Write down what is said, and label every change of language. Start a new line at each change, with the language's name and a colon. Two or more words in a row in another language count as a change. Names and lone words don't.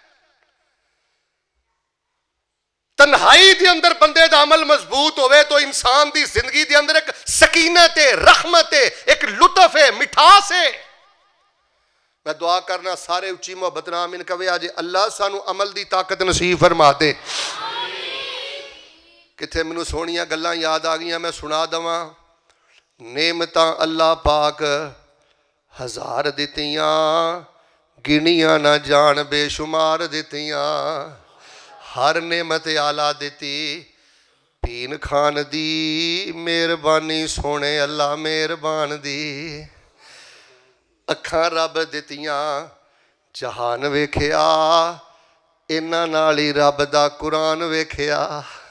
Punjabi: تنہائی دے اندر بندے دا عمل مضبوط ہوئے تو انسان دی زندگی دے اندر ایک سکینت ہے, رحمت ہے, ایک لطف ہے, مٹھاس ہے. میں دعا کرنا سارے اچھی محبت نام آمین کہے آجے اللہ سانو عمل دی طاقت نصیب فرما دے. کتھے منو سونیاں گلاں یاد آ گئیاں, میں سنا دواں. نعمتاں اللہ پاک 1000 دتیاں, گنیاں نہ جان بے شمار دتیاں. ہر نعمت آلہ دیتی, ਪੀਣ ਖਾਣ ਦੀ ਮਿਹਰਬਾਨੀ ਸੋਹਣੇ ਅੱਲਾ ਮਿਹਰਬਾਨ ਦੀ। ਅੱਖਾਂ ਰੱਬ ਦਿੱਤੀਆਂ ਜਹਾਨ ਵੇਖਿਆ, ਇਹਨਾਂ ਨਾਲ ਹੀ ਰੱਬ ਦਾ ਕੁਰਾਨ ਵੇਖਿਆ।